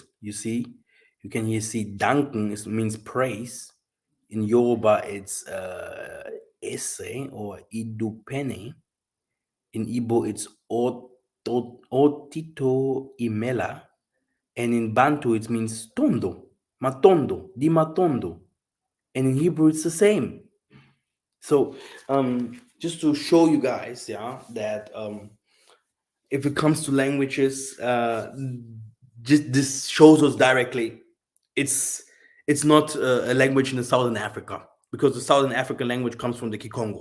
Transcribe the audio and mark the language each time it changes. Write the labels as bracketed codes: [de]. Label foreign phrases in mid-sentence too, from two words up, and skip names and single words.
[en] You see, you can here see danken means praise. In Yoruba, it's ese or idupene. In Igbo, it's otito imela. And in Bantu, it means [ln] tondo, matondo, di matondo. [en] And in Hebrew, it's the same. So, just to show you guys, yeah, that if it comes to languages, just this shows us directly, it's it's not a language in the Southern Africa, because the Southern African language comes from the Kikongo.